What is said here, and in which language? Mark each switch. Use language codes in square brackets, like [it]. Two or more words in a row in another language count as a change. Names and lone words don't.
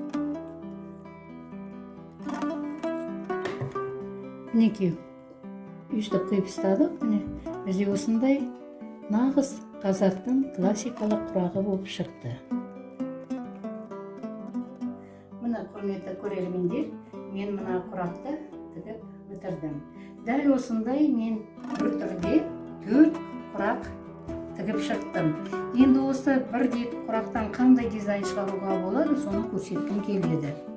[ky] Мінекей, үйүздү кыйып тастадык. Міне бизде осындай нагыз казактын классикалык курагы болуп чыкты. [kk] Мына құрметті көрермендер, мен мына құракты тігіп бітірдім. Дәл осындай мен бір түрде 4 құрақ тігіп шықтым. Енді осы бір құрақтан қандай дизайн шығаруға болады, соны көрсеткім келеді.